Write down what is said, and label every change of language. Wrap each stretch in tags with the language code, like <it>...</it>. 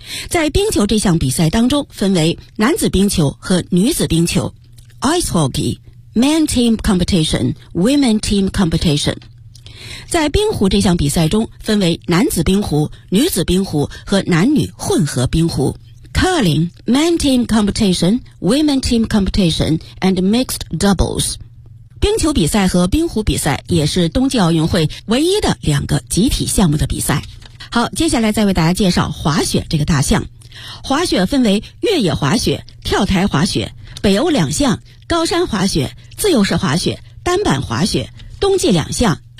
<zh>在冰球这项比赛当中，分为男子冰球和女子冰球</zh> <en>Ice Hockey Men Team Competition</en> <zh>Women Team Competition。在冰壶这项比赛中，分为男子冰壶、女子冰壶和男女混合冰壶。</zh> <en>Curling, men team competition, women team competition, and mixed doubles.</en> <zh>冰球比赛和冰壶比赛也是冬季奥运会唯一的两个集体项目的比赛。好，接下来再为大家介绍滑雪这个大项。滑雪分为越野滑雪、跳台滑雪、北欧两项，高山滑雪、自由式滑雪、单板滑雪，冬季两项。</zh>